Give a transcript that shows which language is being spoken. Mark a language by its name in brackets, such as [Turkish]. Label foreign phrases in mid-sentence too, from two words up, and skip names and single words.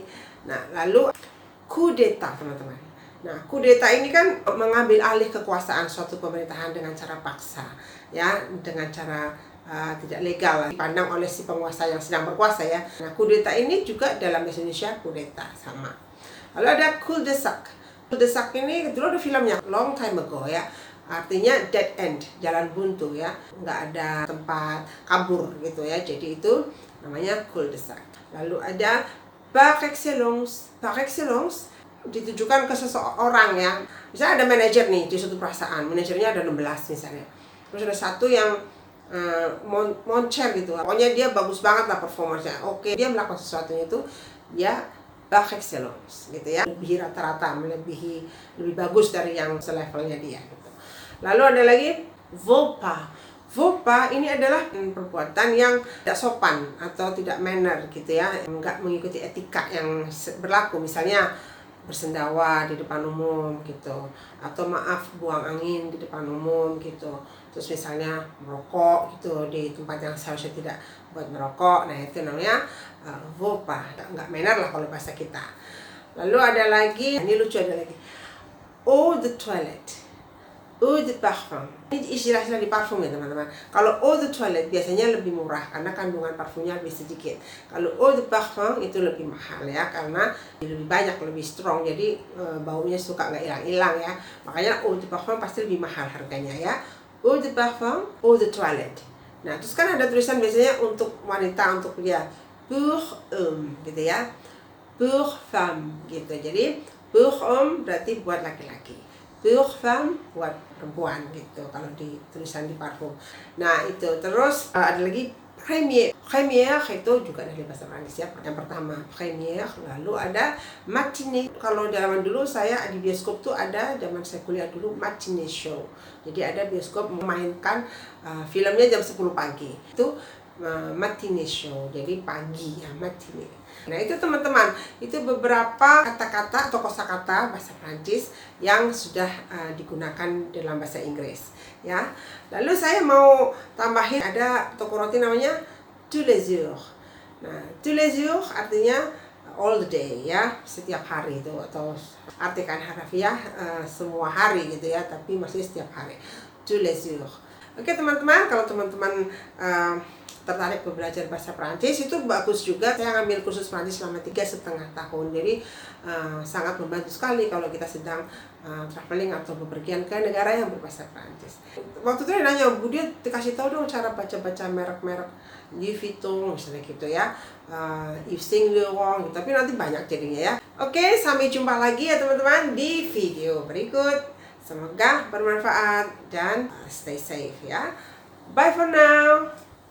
[Indonesian] Nah, lalu [French] coup d'etat, [Indonesian] teman-teman. Nah, [French] coup d'etat [Indonesian] ini kan mengambil alih kekuasaan suatu pemerintahan dengan cara paksa ya, dengan cara tidak legal dipandang oleh si penguasa yang sedang berkuasa ya. Nah, [French] coup d'etat [Indonesian] ini juga dalam bahasa Indonesia [French] coup d'etat [Indonesian] sama. Lalu ada cul-de-sac. Cul-de-sac ini dulu ada filmnya [English] long time ago [Indonesian] ya. Artinya [English] dead end, [Indonesian] jalan buntu ya, nggak ada tempat kabur gitu ya. Jadi itu namanya cul-de-sac. Lalu ada [French] par excellence. Par excellence [Indonesian] ditujukan ke seseorang ya. Misalnya ada manajer nih di suatu perusahaan, manajernya ada 16 misalnya. Terus ada satu yang moncer gitu, pokoknya dia bagus banget lah performanya. Oke, dia melakukan sesuatunya itu dia [French] par excellence [Indonesian] gitu ya, lebih rata-rata, lebih bagus dari yang selevelnya dia gitu. Lalu ada lagi [French] faux pas. Faux pas [Indonesian] ini adalah perbuatan yang tidak sopan atau tidak manner gitu ya, enggak mengikuti etika yang berlaku. Misalnya bersendawa di depan umum gitu, atau maaf buang angin di depan umum gitu. Terus misalnya merokok gitu di tempat yang seharusnya tidak buat merokok. Nah, itu namanya [French] faux pas, [Indonesian] nggak manner lah kalau bahasa kita. Lalu ada lagi, ini lucu, ada lagi [French] eau de toilette, eau de parfum. [Indonesian] Ini istilah-istilah di parfum ya, teman-teman. Kalau [French] eau de toilette [Indonesian] biasanya lebih murah karena kandungan parfumnya lebih sedikit. Kalau [French] eau de parfum [Indonesian] itu lebih mahal ya, karena lebih banyak, lebih strong. Jadi baunya suka nggak hilang-hilang ya. Makanya [French] eau de parfum [Indonesian] pasti lebih mahal harganya ya. [French] Eau de parfum, eau de toilette. [Indonesian] Nah, terus kan ada tulisan biasanya untuk wanita, untuk pria, [French] pour homme [Indonesian] gitu ya, [French] pour femme [Indonesian] gitu. Jadi [French] pour homme [Indonesian] berarti buat laki-laki, [French] pour femme [Indonesian] buat perempuan gitu kalau di tulisan di parfum. Nah, itu terus ada lagi première. Première itu juga dari bahasa Prancis ya, yang pertama première. Lalu ada matinée. Kalau zaman dulu saya di bioskop tuh ada, zaman saya kuliah dulu, matinée show. Jadi ada bioskop memainkan filmnya jam 10 pagi. Itu matinée show, jadi pagi ya, matinée. Nah, itu teman-teman, itu beberapa kata-kata atau kosakata bahasa Prancis yang sudah digunakan dalam bahasa Inggris ya. Lalu saya mau tambahin, ada toko roti namanya [French] tous les jours. [Indonesian] Nah, [French] tous les jours [Indonesian] artinya [English] all the day [Indonesian] ya, setiap hari itu, atau artikan harfiah semua hari gitu ya, tapi masih setiap hari, [French] tous les jours. [Indonesian] Oke teman-teman, kalau teman-teman tertarik belajar bahasa Prancis, itu bagus juga. Saya ngambil kursus Prancis selama 3,5 tahun. Jadi sangat membantu sekali kalau kita sedang traveling atau bepergian ke negara yang berbahasa Prancis. Waktu itu dia nanya, Bu, dia dikasih tahu dong cara baca-baca merek-merek Louis Vuitton misalnya gitu ya, Yves Saint Laurent gitu. Tapi nanti banyak jadinya ya. Oke, sampai jumpa lagi ya teman-teman di video berikut. Semoga bermanfaat dan [English] stay safe [Indonesian] ya. [English] Bye for now.